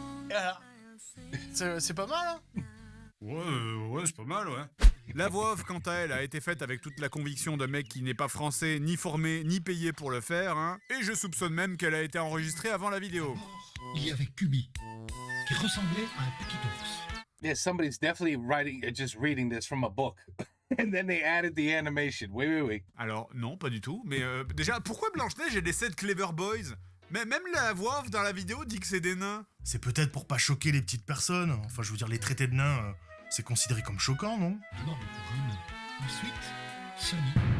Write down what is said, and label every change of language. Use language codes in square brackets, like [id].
[fr] Et alors, c'est pas mal, hein? Ouais, c'est pas mal, ouais. La voix off, quant à elle, a été faite avec toute la conviction d'un mec qui n'est pas français, ni formé, ni payé pour le faire, hein. Et je soupçonne même qu'elle a été enregistrée avant la vidéo. Il y avait Kubi, qui ressemblait à un petit ours. [en] Yeah, somebody's definitely just reading this from a book. And then they added the animation. Wait. [fr] Alors, non, pas du tout, mais déjà, pourquoi Blanche-Neige et les 7 Clever Boys? Mais même la voix off dans la vidéo dit que c'est des nains. C'est peut-être pour pas choquer les petites personnes. Enfin, je veux dire, les traités de nains, c'est considéré comme choquant, non? D'abord le couronne. Ensuite, Sony.